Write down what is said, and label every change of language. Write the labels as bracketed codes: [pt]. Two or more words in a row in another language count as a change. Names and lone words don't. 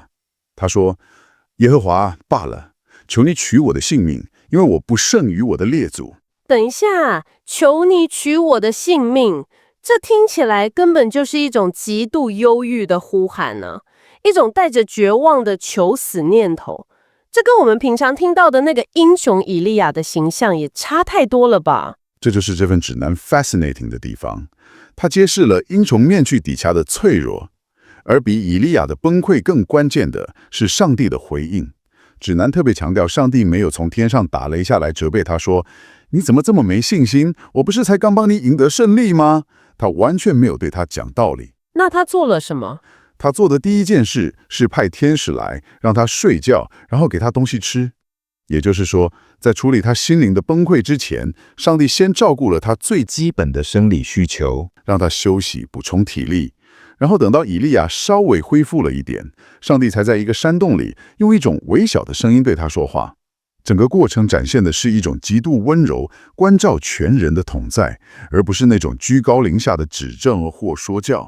[zh] 他說：耶和華罷了，求你取我的性命，因為我不勝於我的列祖。等一下，求你取我的性命，這聽起來根本就是一種極度憂鬱的呼喊呢，一種帶着絕望的求死念頭。這跟我們平常聽到的那個英雄以利亞的形象也差太多了吧？這就是這份指南 fascinating 的地方，它揭示了英雄面具底下的脆弱，而比以利亞的崩潰更關鍵的是上帝的回應。指南特別強調，上帝沒有從天上打雷下來責備他說：你怎麼這麼沒信心？我不是才剛幫你贏得勝利嗎？他完全沒有對他講道理。那他做了什麼？他做的第一件事是派天使來讓他睡覺，然後給他東西吃。也就是說，在處理他心靈的崩潰之前，上帝先照顧了他最基本的生理需求，讓他休息，補充體力。然後等到以利亞稍微恢復了一點，上帝才在一個山洞裡用一種微小的聲音對他說話。整個過程展現的是一種極度溫柔、關照全人的同在，而不是那種居高臨下的指正或說教。